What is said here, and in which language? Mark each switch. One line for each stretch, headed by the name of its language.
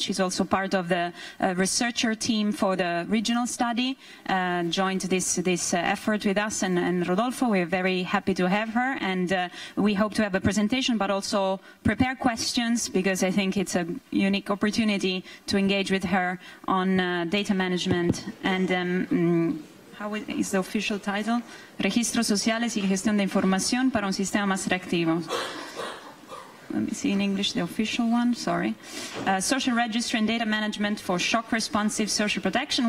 English: She's also part of the researcher team for the regional study, joined this effort with us and Rodolfo. We're very happy to have her, and we hope to have a presentation, but also prepare questions, because I think it's a unique opportunity to engage with her on data management and how is the official title?
Spanish: Registros sociales y gestión de información para un sistema más reactivo.
English: Let me see in English the official one, sorry. Social Registry and Data Management for Shock Responsive Social Protection.